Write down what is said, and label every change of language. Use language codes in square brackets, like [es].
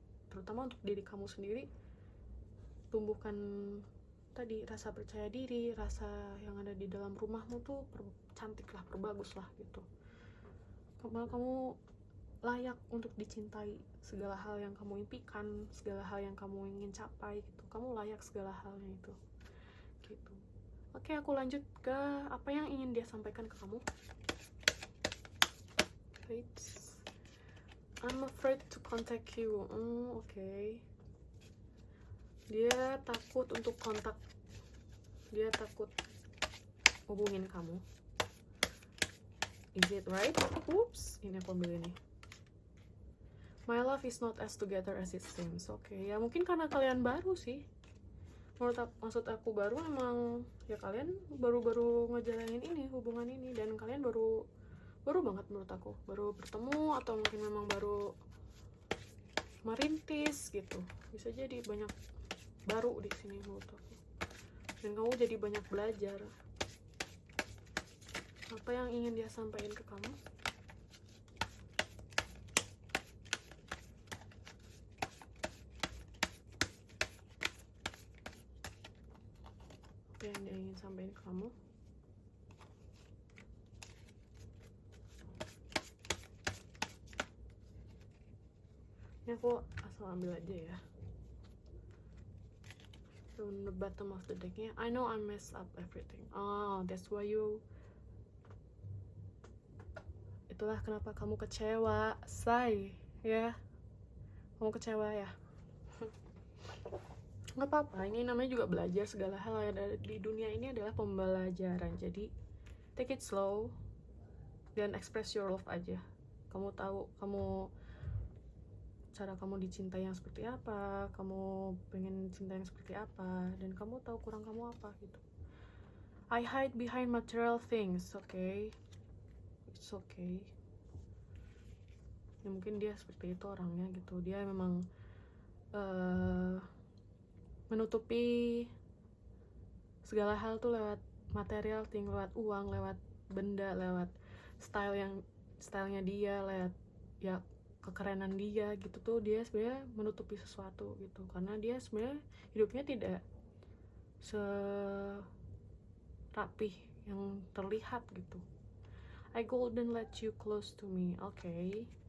[id] Terutama untuk diri kamu sendiri, tumbuhkan tadi rasa percaya diri, rasa yang ada di dalam rumahmu tuh cantik lah, perbagus lah gitu. Kamu layak untuk dicintai, segala hal yang kamu impikan, segala hal yang kamu ingin capai gitu, kamu layak segala halnya itu gitu. Oke, aku lanjut ke apa yang ingin dia sampaikan ke kamu. [en] Wait, I'm afraid to contact you. [id] Oke. Dia takut untuk kontak, dia takut hubungin kamu. [en] Is it right? [id] Oops, ini aku ambil ini. [en] My love is not as together as it seems. [id] Oke, ya mungkin karena kalian baru sih. maksud aku baru emang ya kalian baru ngejalanin ini hubungan ini, dan kalian baru banget menurut aku, baru bertemu atau mungkin memang baru merintis gitu. Bisa jadi banyak baru di sini menurut aku, dan kamu jadi banyak belajar apa yang ingin dia sampaikan ke kamu. Apa yang dia ingin sampaikan ke kamu. Ini aku asal ambil aja ya. [en] From the bottom of the decknya, I know I messed up everything. Oh, that's why you. [id] Itulah kenapa kamu kecewa, say, ya. Kamu kecewa ya. Nggak apa-apa, ini namanya juga belajar. Segala hal yang ada di dunia ini adalah pembelajaran. Jadi [en] take it slow [id] dan [en] express your love [id] aja. Kamu tahu cara kamu dicintai yang seperti apa, kamu pengen cinta yang seperti apa, dan kamu tahu kurang kamu apa gitu. [en] I hide behind material things, okay? It's okay. [id] Ya mungkin dia seperti itu orangnya gitu. Dia memang menutupi segala hal tuh lewat material thing, lewat uang, lewat benda, lewat stylenya dia, lewat ya kekerenan dia gitu tuh. Dia sebenarnya menutupi sesuatu gitu, karena dia sebenarnya hidupnya tidak serapih yang terlihat gitu. [en] I couldn't let you close to me, okay?